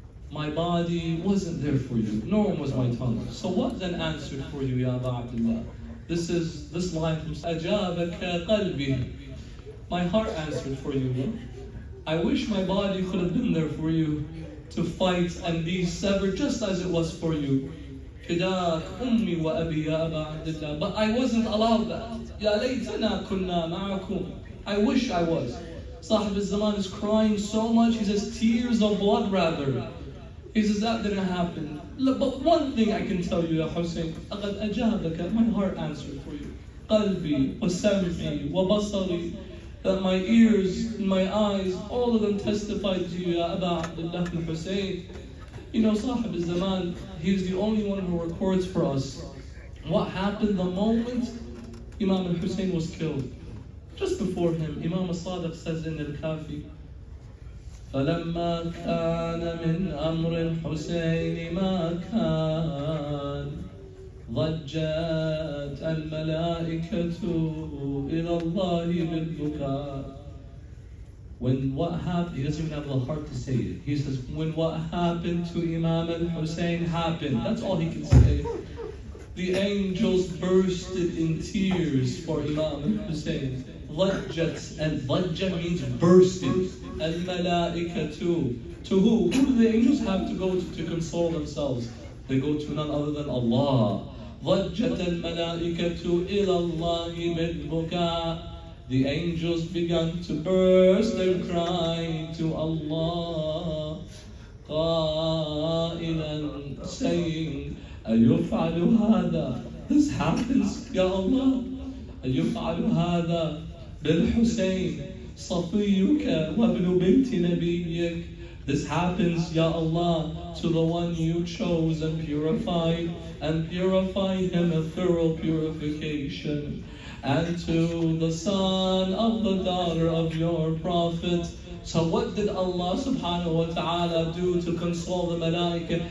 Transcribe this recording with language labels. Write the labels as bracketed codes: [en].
[en] My body wasn't there for you, nor was my tongue. So what then answered for you, Ya Aba Abdullah? This line from [ar] أجابك قلبي. [en] My heart answered for you. No? I wish my body could have been there for you to fight and be severed just as it was for you. [ar] فداك أمي وأبي يا أبا عبد الله. [en] But I wasn't allowed that. [ar] يا ليتنا كنا معكم. [en] I wish I was. Sahib al-Zaman is crying so much, he says tears of blood rather. He says that didn't happen. But one thing I can tell you, Ya Hussein, [ar] أَقَدْ أَجَابَكَ. [en] My heart answered for you. [ar] قَلْبِي وَسَمْعِي وَبَصَرِي. [en] That my ears and my eyes, all of them testified to you, Ya Aba Abdullah al-Hussein. You know, Sahib al-Zaman, he's the only one who records for us what happened the moment Imam al-Hussein was killed. Just before him, Imam al-Sadiq says in al-Kafi, [ar] فَلَمَّا كَانَ مِنْ أَمْرِ الْحُسَيْنِ مَا كَانَ ضَجَّتْ الْمَلَائِكَةُ إِلَى اللَّهِ بِالْبُكَاءِ. [en] When what happened, he doesn't even have the heart to say it. He says, when what happened to Imam al-Hussein happened, that's all he can say. The angels bursted in tears for Imam al-Hussein. ضجت, and ضجة means bursted. Al-malaikatu. To who? Who do the angels have to go to console themselves? They go to none other than Allah. [ar] ضجت الملائكة إلى الله بالبكاء. [en] The angels began to burst their crying to Allah. [ar] قائلا, [en] saying, [ar] أيفعل هذا? [en] This happens, Ya Allah. [ar] أيفعل هذا بالحسين صفيك وابن بنت نبيك. [en] This happens, Ya Allah, to the one you chose and purified him a thorough purification, and to the son of the daughter of your prophet. So what did Allah subhanahu wa ta'ala do to console the malaika?